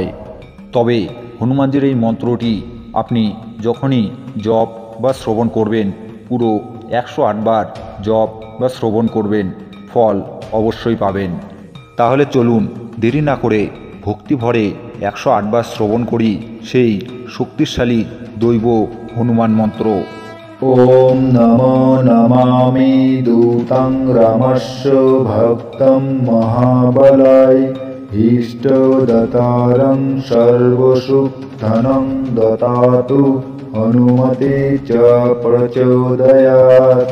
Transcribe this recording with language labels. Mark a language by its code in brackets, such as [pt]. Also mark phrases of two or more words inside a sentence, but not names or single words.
[bn] তবে হনুমানজির এই মন্ত্রটি আপনি যখনই জপ বা শ্রবণ করবেন, পুরো 108 বার জপ বা শ্রবণ করবেন, ফল অবশ্যই পাবেন। তাহলে চলুন দেরি না করে ভক্তি ভরে 108 বার শ্রবণ করি সেই শক্তিশালী দৈব হনুমান মন্ত্র। [sa] ওম নমো নমামি দূতং রামস্য ভক্তং মহাবলায় ইষ্টদতারং সর্বসুখধনং দদাতু হনুমতে চ প্রচোদয়াৎ।